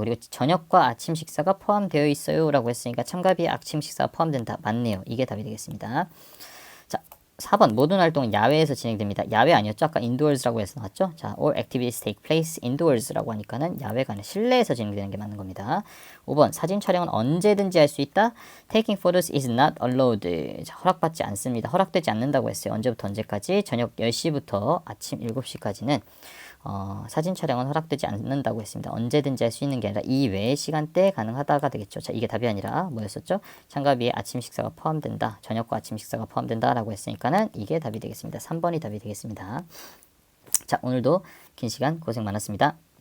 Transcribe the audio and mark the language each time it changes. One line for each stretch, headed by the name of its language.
Korean: 그리고 저녁과 아침 식사가 포함되어 있어요 라고 했으니까 참가비에 아침 식사가 포함된다. 맞네요. 이게 답이 되겠습니다. 자, 4번 모든 활동은 야외에서 진행됩니다. 야외 아니었죠? 아까 indoors라고 해서 나왔죠? 자,
English: all activities take place indoors라고
Korean: 하니까는 야외가 아니라 실내에서 진행되는 게 맞는 겁니다. 5번 사진 촬영은 언제든지 할 수 있다.
English: Taking photos is not allowed.
Korean: 자, 허락받지 않습니다. 허락되지 않는다고 했어요. 언제부터 언제까지? 저녁 10시부터 아침 7시까지는 사진 촬영은 허락되지 않는다고 했습니다. 언제든지 할 수 있는 게 아니라 이 외의 시간대에 가능하다가 되겠죠. 자, 이게 답이 아니라 뭐였었죠? 참가비에 아침 식사가 포함된다. 저녁과 아침 식사가 포함된다라고 했으니까는 이게 답이 되겠습니다. 3번이 답이 되겠습니다. 자, 오늘도 긴 시간 고생 많았습니다.